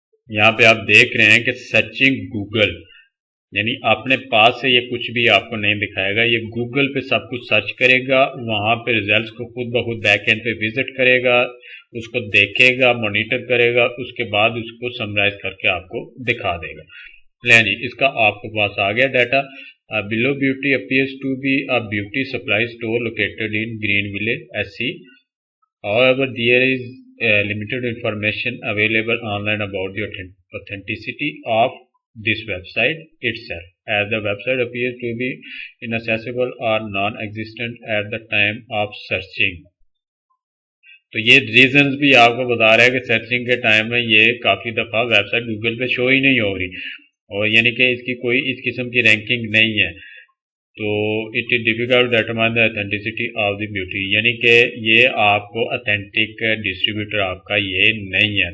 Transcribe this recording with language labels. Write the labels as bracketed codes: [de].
[hi] यहाँ पे आप देख रहे हैं कि सर्चिंग गूगल, यानी अपने पास से ये कुछ भी आपको नहीं दिखाएगा, ये गूगल पे सब कुछ सर्च करेगा, वहां पे रिजल्ट्स को खुद ब खुद बैक एंड पे विजिट करेगा, उसको देखेगा, मॉनिटर करेगा, उसके बाद उसको समराइज करके आपको दिखा देगा। ले जी, इसका आपके पास आ गया data. [en] Below beauty appears to be a beauty supply store located in green village SC। However, there is limited information available online about the authenticity of this website itself, as the website appears to be inaccessible or non-existent at the time of searching। [hi] तो ये reasons भी आपको बता रहा है कि searching के time में ये काफ़ी दफ़ा वेबसाइट गूगल पे शो ही नहीं हो रही, और यानी कि इसकी कोई इस किस्म की रैंकिंग नहीं है। तो [en] it is difficult determine the authenticity of the beauty, [hi] यानी कि ये आपको ऑथेंटिक डिस्ट्रीब्यूटर आपका ये नहीं है।